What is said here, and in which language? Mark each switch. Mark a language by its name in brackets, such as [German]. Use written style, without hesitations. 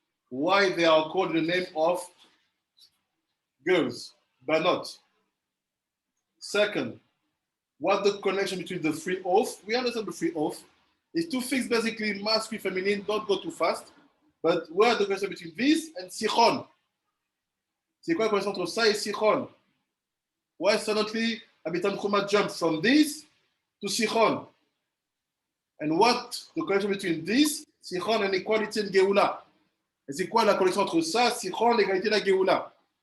[English] Why they are called the name of girls, Banot. Second, what the connection between the three oaths, we understand the three oaths, is two things basically masculine, feminine, don't go too fast, but where the connection between this and Sichon. [French] C'est quoi la connexion entre ça et Sichon? [English] Why suddenly Rabbi Tanchuma jumps from this to Sichon? And what the connection between this, Sichon, and equality and Geula? [French] Et c'est quoi la connexion entre ça, Sichon, l'égalité et la Geula?